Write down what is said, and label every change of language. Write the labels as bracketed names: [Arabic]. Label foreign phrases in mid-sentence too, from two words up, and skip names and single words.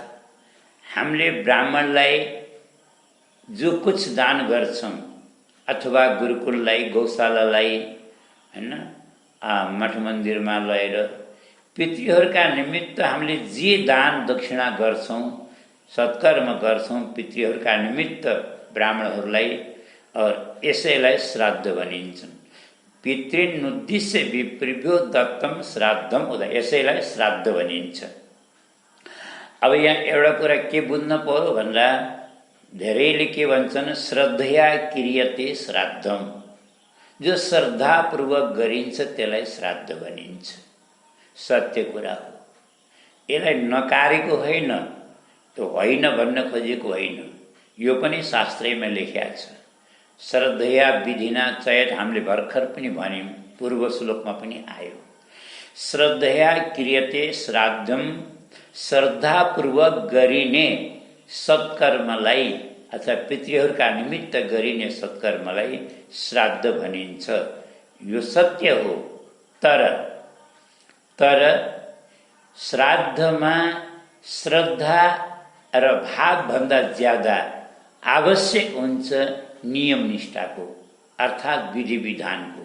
[Nepali] हामीले ब्राह्मणलाई [Hindi] जो कुछ [Nepali] दान गर्छौँ अथवा गुरुकुललाई, गौशालालाई, हैन, मठ मन्दिरमा लगेर पितृहरूका निमित्त हामीले जे दान दक्षिणा गर्छौँ, सत्कर्म गर्छौँ पितृहरूका निमित्त ब्राह्मणहरूलाई, और यसैलाई श्राद्ध भनिन्छन्। [Sanskrit] पितृन्नुद्दिश्य विप्रेभ्यो दत्तम श्राद्धम उदाहृतम्, [Nepali] यसैलाई श्राद्ध भनिन्छ। अब यहाँ एउटा कुरा के बुझ्न पर्यो भन्दा धेरैले के भन्छन्, [Sanskrit] श्रद्धया क्रियते श्राद्धम, [Nepali] जो श्रद्धापूर्वक गरिन्छ त्यसलाई श्राद्ध भनिन्छ। सत्य कुरा हो, यसलाई नकारेको होइन, त्यो होइन भन्न खोजेको होइन। यो पनि शास्त्रैमा लेखिएको छ। [Sanskrit] श्रद्धया विधिना चयत, [Nepali] हामीले भर्खर पनि भन्यौँ, पूर्व श्लोकमा पनि आयो। [Sanskrit] श्रद्धया क्रियते श्राद्धम, [Nepali] श्रद्धापूर्वक गरिने सत्कर्मलाई अथवा पितृहरूका निमित्त गरिने सत्कर्मलाई श्राद्ध भनिन्छ। यो सत्य हो। तर श्राद्धमा श्रद्धा र भावभन्दा ज्यादा आवश्यक हुन्छ नियम निष्ठाको अर्थात् विधि विधानको।